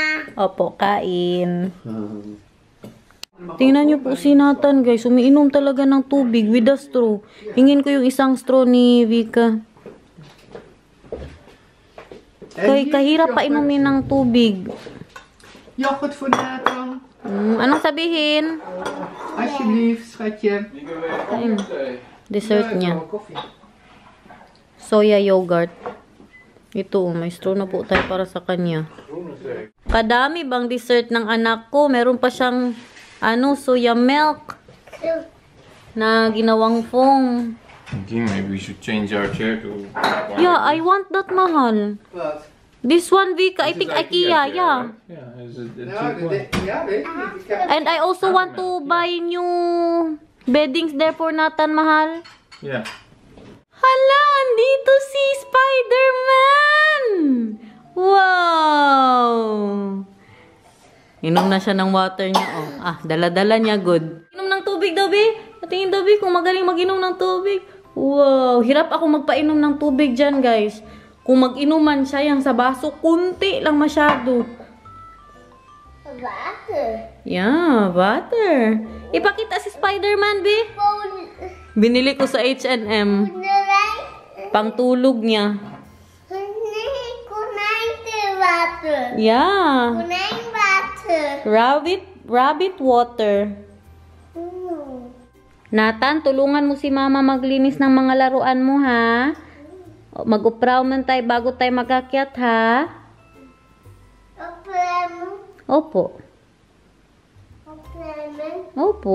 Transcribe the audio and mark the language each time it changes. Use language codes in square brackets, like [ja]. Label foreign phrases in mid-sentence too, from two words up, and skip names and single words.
[tl] Opo, kain. Tingnan niyo po si Nathan, guys. Umiinom talaga ng tubig [en] with a straw. [tl] Hingin ko yung isang straw ni Vika. Kahirap pa inumin ng tubig. [nl] Yoghurt voor Nathan. [tl] Anong sabihin? [nl] Alsjeblieft, schatje. [tl] Kain. Dessert [nl] Nee, [tl] niya. [nl] nou, koffie. [en] Soya yogurt. [tl] Ito, may straw na po tayo para sa kanya. Kadami bang dessert ng anak ko? Meron pa siyang [en] soya milk [tl] na ginawang foam. [en] Okay, maybe we should change our chair to... Yeah, I want that, mahal. [nl] Wat? [en] This one, Vika, I think IKEA, chair, yeah. right? Yeah, is it the [nl] Nou, [en] cheap one? [nl] ja, weet ik niet. Ik heb... [en] And I also want to buy new beddings there for Nathan, mahal. Yeah. [tl] Hala, andito si Spider-Man! [en] Wow! [tl] Inom na siya ng water niya, oh. Dala-dala niya, good. Inom ng tubig daw, Bi. Patingin daw, Bi, kung magaling mag-inom ng tubig. Wow, hirap ako magpainom ng tubig dyan, guys. Kung mag-inuman siya yung sa baso, kunti lang masyado. [en] Water. Yeah, water. [tl] Ipakita si Spider-Man, Bi. Binili ko sa H&M. Pangtulog niya. [en] Water. Yeah. [tl] Kunain water. [en] Rabbit water. [tl] Nathan, tulungan mo si Mama maglinis ng mga laruan mo, ha? Mag-upraw man tayo bago tayo magakyat, ha? Opo. Opo.